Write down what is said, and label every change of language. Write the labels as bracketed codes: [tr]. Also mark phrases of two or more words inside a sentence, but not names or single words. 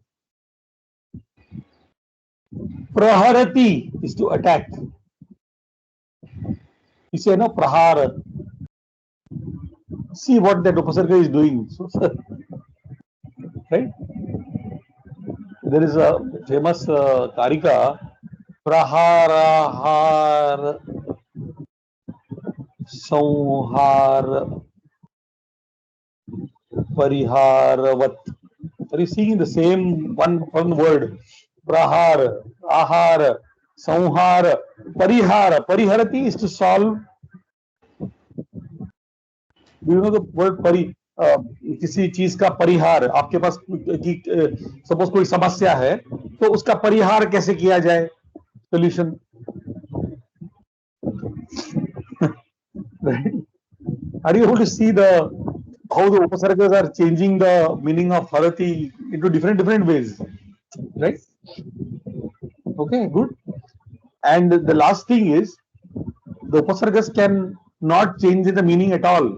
[en] Praharati is to attack. You say no, prahara. See what that upasarga is doing. So, right? There is a famous karika, [sa] praharahar samhar pariharavat. [en] Are you seeing the same one word? [sa] Prahar, ahar, samhar, parihara. [en] Pariharati is to solve, Do you know the word pari? [hi] किसी चीज का परिहार आपके पास सपोज कोई समस्या है तो उसका परिहार कैसे किया जाए [en] solution right? Are you able to see the how the upasargas are changing the meaning of harati into different ways, right? Okay, good. And the last thing is the upasargas can not change the meaning at all.